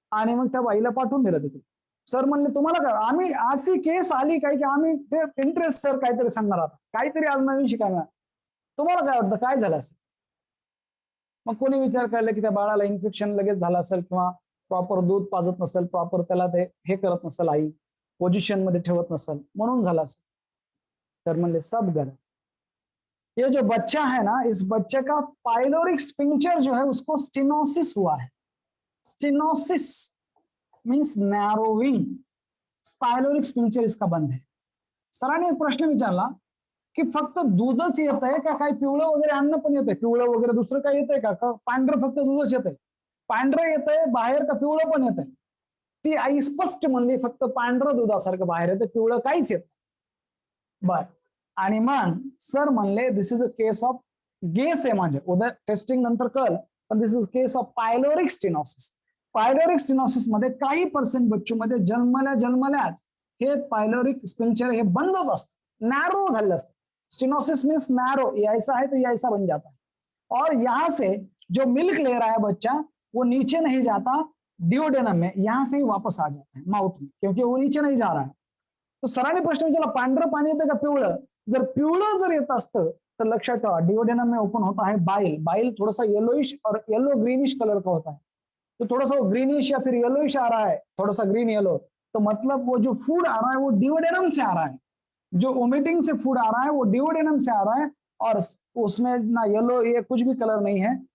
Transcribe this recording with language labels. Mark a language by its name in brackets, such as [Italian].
[Marathi] आणि मग त्या बाईला पाठवून दिलं तिथे. सर म्हणले तुम्हाला काय, आम्ही अशी केस आली काय की आम्ही ते इंटरेस्ट सर काहीतरी सांगणार आहात, काहीतरी आज नवीन शिकायला. तुम्हाला काय वाटतं काय झालं असेल? मग कोणी विचार केला की त्या बाळाला इन्फेक्शन लगेच झालं असेल, किंवा प्रॉपर दूध पाजत नसेल, प्रॉपर त्याला ते हे करत नसेल, आई पोजिशन मध्ये ठेवत नसेल, म्हणून झालं असेल. सर म्हणले [Hindi] सब गलत. ये जो बच्चा है ना, इस बच्चे का पाइलोरिक स्पिंक्चर जो है उसको स्टेनोसिस हुआ है. [English] Stenosis means narrowing. [Hindi] पाइलोरिक स्पिंक्चर इसका बंद है. [Marathi] सरांनी एक प्रश्न विचारला की फक्त दूधच येत आहे का, काही पिवळं वगैरे अन्न पण येतंय, पिवळं वगैरे दुसरं काही येतंय का, पांढरं फक्त दूधच येतंय? पांढरं येतंय बाहेर का पिवळं पण येतंय? ती आई स्पष्ट म्हणली फक्त पांढरं दुधासारखं बाहेर येतं, पिवळं काहीच येत. बर. आणि मग सर म्हणले [English] this is a case of, [Marathi] guess आहे म्हणजे उद्या टेस्टिंग नंतर कळ, पण [English] This is case of pyloric stenosis. [Marathi] Pyloric stenosis मध्ये काही पर्सेंट बच्चों मध्ये जन्मल्याच हे पायलोरिक स्पिंक्चर हे बंदच असतं, नॅरो झालेलं असतं. [English] stenosis means narrow, [Hindi] ये ऐसा है तो ये ऐसा बन जाता है, और यहां से जो मिल्क ले रहा है बच्चा वो नीचे नहीं जाता डिओडेनम में, यहां से ही वापस आ जाता है माउथ में, क्योंकि वो नीचे नहीं जा रहा है. [Marathi] तो सरांनी प्रश्न विचारला पांढरं पाणी येतं का पिवळं? जर पिवळं जर येत असतं तर लक्षात ठेवा [Hindi] डिओडेनम में ओपन होता है बाइल. बाइल थोड़ा सा येलोइश और येलो ग्रीनिश कलर का होता है, तो थोड़ा सा वो ग्रीनिश या फिर येलोइश आ रहा है, थोड़ा सा ग्रीन येलो, तो मतलब वो जो फूड आ रहा है वो डिओडेनम से आ रहा है. जो वोमिटिंग से फूड आ रहा है वो डिओडेनम से आ रहा है, और उसमें ना येलो ये कुछ भी कलर नहीं है.